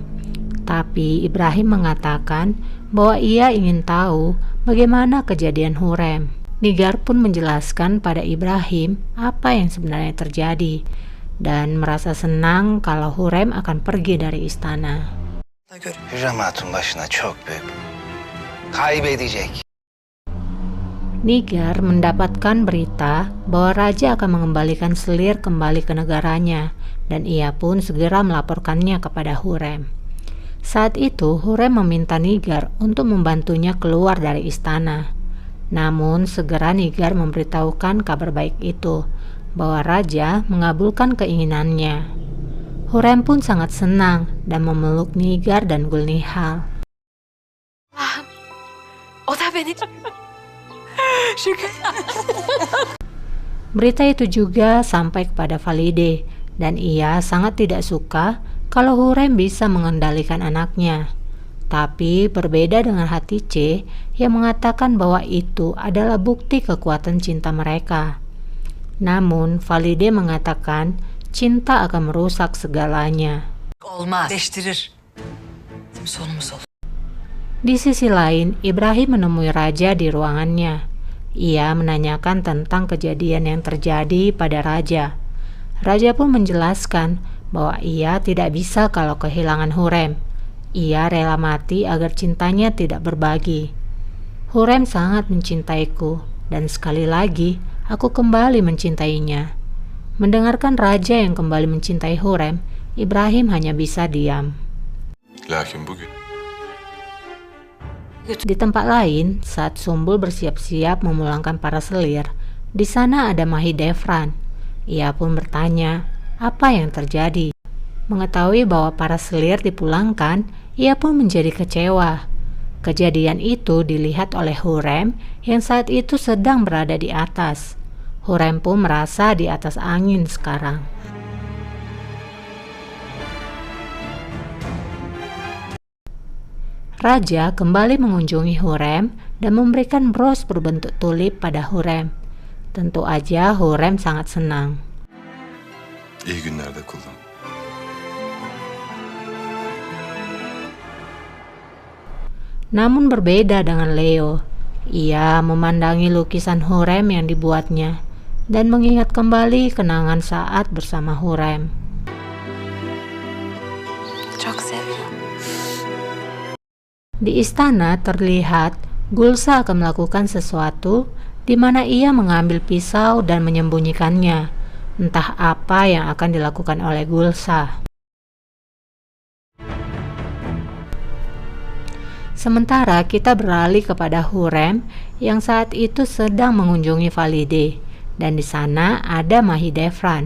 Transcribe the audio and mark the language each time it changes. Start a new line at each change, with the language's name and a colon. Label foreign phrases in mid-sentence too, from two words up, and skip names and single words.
Indonesian: Tapi Ibrahim mengatakan bahwa ia ingin tahu bagaimana kejadian Hurrem. Nigar pun menjelaskan pada Ibrahim apa yang sebenarnya terjadi, dan merasa senang kalau Hurrem akan pergi dari istana.
Turkish: Hürrem Hatun başına çok büyük. Kaybedecek.
Indonesian: Nigar mendapatkan berita bahwa raja akan mengembalikan selir kembali ke negaranya, dan ia pun segera melaporkannya kepada Hurrem. Saat itu Hurrem meminta Nigar untuk membantunya keluar dari istana. Namun segera Nigar memberitahukan kabar baik itu, bahwa raja mengabulkan keinginannya. Hurrem pun sangat senang dan memeluk Nigar dan Gulnihal.
Turkish: O da beni...
Indonesian: Berita itu juga sampai kepada Valide, dan ia sangat tidak suka kalau Hurrem bisa mengendalikan anaknya. Tapi berbeda dengan Hatice yang mengatakan bahwa itu adalah bukti kekuatan cinta mereka. Namun Valide mengatakan cinta akan merusak segalanya.
Turkish: Olmaz. Değiştirir. Sonumuz olur.
Indonesian: Di sisi lain, Ibrahim menemui raja di ruangannya. Ia menanyakan tentang kejadian yang terjadi pada raja. Raja pun menjelaskan bahwa ia tidak bisa kalau kehilangan Hurrem. Ia rela mati agar cintanya tidak berbagi. Hurrem sangat mencintaiku, dan sekali lagi aku kembali mencintainya. Mendengarkan raja yang kembali mencintai Hurrem, Ibrahim hanya bisa diam.
Turkish: Lakin bugün.
Indonesian: Di tempat lain, saat Sumbul bersiap-siap memulangkan para selir, di sana ada Mahidevran. Ia pun bertanya, apa yang terjadi? Mengetahui bahwa para selir dipulangkan, ia pun menjadi kecewa. Kejadian itu dilihat oleh Hurrem yang saat itu sedang berada di atas. Hurrem pun merasa di atas angin sekarang. Raja kembali mengunjungi Hurrem dan memberikan bros berbentuk tulip pada Hurrem. Tentu aja Hurrem sangat senang.
Turkish: İyi günlerde kullan.
Indonesian: Namun berbeda dengan Leo. Ia memandangi lukisan Hurrem yang dibuatnya dan mengingat kembali kenangan saat bersama Hurrem.
Turkish: Çok seviyorum.
Indonesian: Di istana terlihat Gulsa akan melakukan sesuatu di mana ia mengambil pisau dan menyembunyikannya. Entah apa yang akan dilakukan oleh Gulsa. Sementara kita beralih kepada Hurrem yang saat itu sedang mengunjungi Valide, dan di sana ada Mahidevran.